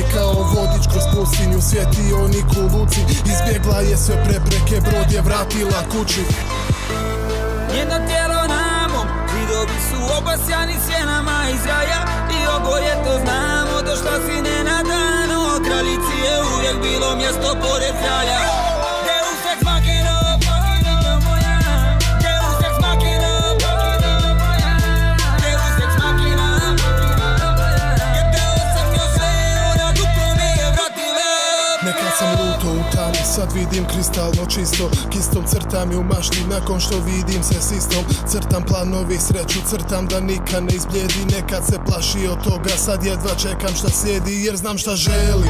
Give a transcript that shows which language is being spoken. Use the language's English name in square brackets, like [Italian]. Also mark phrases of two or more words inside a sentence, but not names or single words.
[Bosnian] Kao vodič kroz pustinju, svjetionik u luci, izbjegla je sve prepreke, brod je vratila kući. Njeno tijelo namom, vidovi su obasjani sjenama iz raja i oboje to znamo, došla si nenadano. Kraljici je uvijek bilo mjesto pored kralja. [Latin] Deus ex machina, [Bosnian] moja. [Latin] Deus ex machina, [Bosnian] moja. [Latin] Deus ex machina, [Bosnian] htio sam joj sve, ona duplo mi je vratila. Nekad sam luto u tami, sad vidim kristalno čisto. Kistom crtam ju mašti, nakon što vidim se s istom. Crtam planovi, sreću crtam da nikad ne izbljedi. Nekad se plaši od toga, sad jedva čekam šta slijedi, jer znam šta želim.